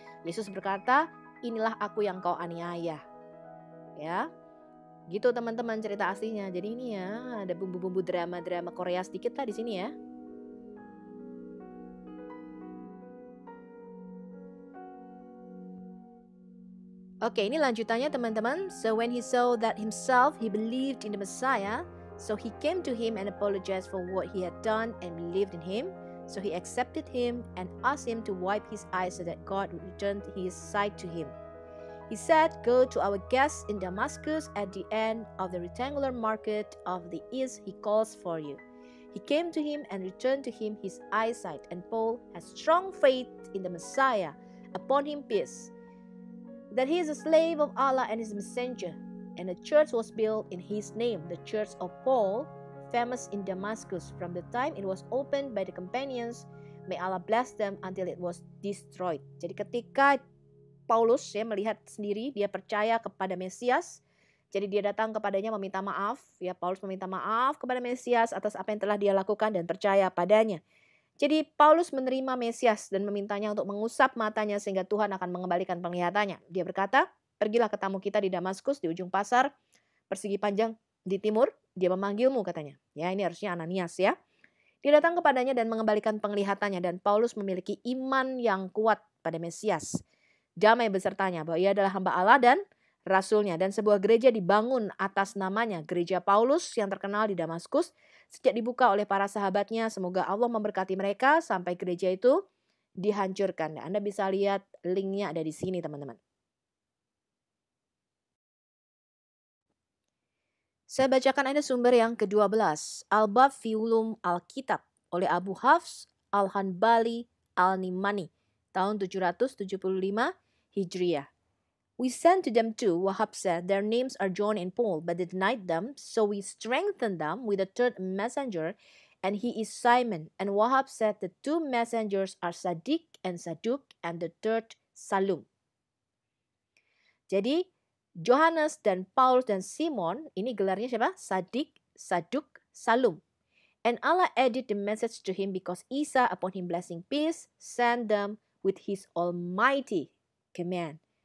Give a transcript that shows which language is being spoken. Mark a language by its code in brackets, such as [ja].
[id] Yesus berkata, inilah aku yang kau aniaya. Ya. Gitu teman-teman cerita aslinya. Jadi ini ya ada bumbu-bumbu drama-drama Korea sedikit lah di sini ya. Oke, ini lanjutannya teman-teman. [en] So when he saw that himself he believed in the Messiah, so he came to him and apologized for what he had done and believed in him. So he accepted him and asked him to wipe his eyes so that God would return his sight to him. He said, go to our guest in Damascus at the end of the rectangular market of the east. He calls for you. He came to him and returned to him his eyesight. And Paul has strong faith in the Messiah. Upon him peace. That he is a slave of Allah and his messenger. And a church was built in his name, the church of Paul, famous in Damascus. From the time it was opened by the companions, may Allah bless them until it was destroyed. [id] Jadi ketika Paulus ya melihat sendiri, dia percaya kepada Mesias. Jadi dia datang kepadanya meminta maaf. Ya, Paulus meminta maaf kepada Mesias atas apa yang telah dia lakukan dan percaya padanya. Jadi Paulus menerima Mesias dan memintanya untuk mengusap matanya sehingga Tuhan akan mengembalikan penglihatannya. Dia berkata, pergilah ke tamu kita di Damaskus di ujung pasar persegi panjang di timur. Dia memanggilmu katanya. Ya, ini harusnya Ananias ya. Dia datang kepadanya dan mengembalikan penglihatannya dan Paulus memiliki iman yang kuat pada Mesias. Damai besertanya bahwa ia adalah hamba Allah dan rasulnya. Dan sebuah gereja dibangun atas namanya, gereja Paulus yang terkenal di Damaskus. Sejak dibuka oleh para sahabatnya, semoga Allah memberkati mereka sampai gereja itu dihancurkan. Anda bisa lihat linknya ada di sini teman-teman. Saya bacakan ada sumber yang ke-12. Al-Bab fi Ulum Al-Kitab oleh Abu Hafs Al-Hanbali Al-Nimani tahun 775 Hijriah. [en] We sent to them too, Wahab said, their names are John and Paul, but they denied them, so we strengthened them with a third messenger, and he is Simon. And Wahab said the 2 messengers are Sadiq and Saduk, and the third Salum. [id] Jadi, Johannes dan Paulus dan Simon, ini gelarnya siapa? Sadiq, Saduk, Salum. [en] And Allah added the message to him because Isa, upon him blessing peace, sent them with his almighty command.